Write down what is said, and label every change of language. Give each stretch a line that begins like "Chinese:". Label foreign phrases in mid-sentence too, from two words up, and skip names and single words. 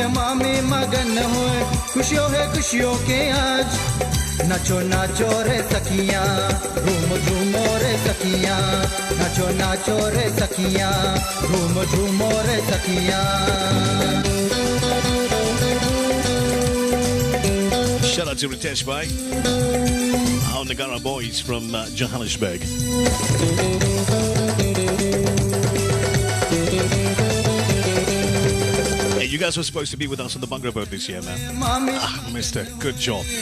Hindi: मामी मगन होए खुशियों है खुशियों के आज नचो नाचो रे सखिया झूम झूमो रे सखिया नचो नाचो रे सखिया झूम झूमो रे सखिया
English: Shout out to Ritesh Bhai, our Nagara boys from Johannesburg. Hey, you guys were supposed to be with us on the Bhangra boat this year, man. Mister, good job.